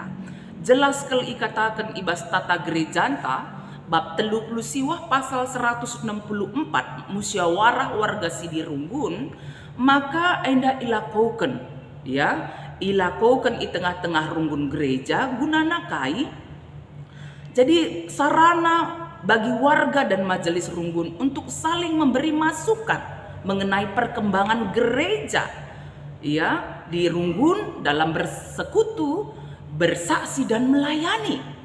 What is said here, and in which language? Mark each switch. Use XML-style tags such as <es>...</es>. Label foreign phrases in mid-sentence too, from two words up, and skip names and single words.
<id>Jelas kalau</id> <btx>ikatakan ibas tata gereja anta bab 30 siwah pasal 164</btx> <id>musyawarah warga sidi</id> <btx>runggun, maka enda ilakokan ya ilakokan</btx> <id>i tengah-tengah runggun gereja</id> <btx>gunana kai.</btx> <id>Jadi sarana bagi warga dan majelis runggun untuk saling memberi masukan mengenai perkembangan gereja</id> <btx>ya di runggun</btx> <id>dalam bersekutu, bersaksi dan melayani.</id>